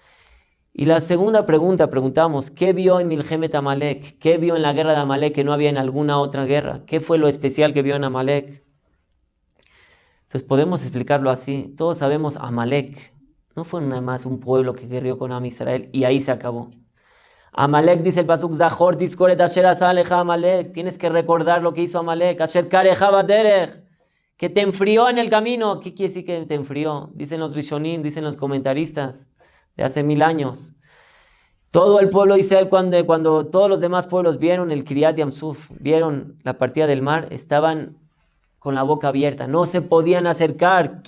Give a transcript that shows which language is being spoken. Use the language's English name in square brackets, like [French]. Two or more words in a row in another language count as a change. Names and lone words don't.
[Spanish] Y la segunda pregunta, preguntamos, ¿qué vio en [Hebrew] מלחמת עמלק? [Spanish] ¿Qué vio en la guerra de Amalek que no había en alguna otra guerra? ¿Qué fue lo especial que vio en Amalek? Entonces podemos explicarlo así. Todos sabemos Amalek no fue nada más un pueblo que guerreó con [Hebrew] עם ישראל [Spanish] y ahí se acabó. Amalek, dice el pasuk, [Hebrew] זכור את אשר עשה לך עמלק. [Spanish] Tienes que recordar lo que hizo Amalek. [Hebrew] אשר קרך בדרך, [Spanish] que te enfrió en el camino. ¿Qué quiere decir que te enfrió? Dicen los Rishonim, dicen los comentaristas de hace 1000 años. Todo el pueblo de Israel, cuando todos los demás pueblos vieron el [Hebrew] קריעת ים סוף, [Spanish] vieron la partida del mar, estaban con la boca abierta, no se podían acercar.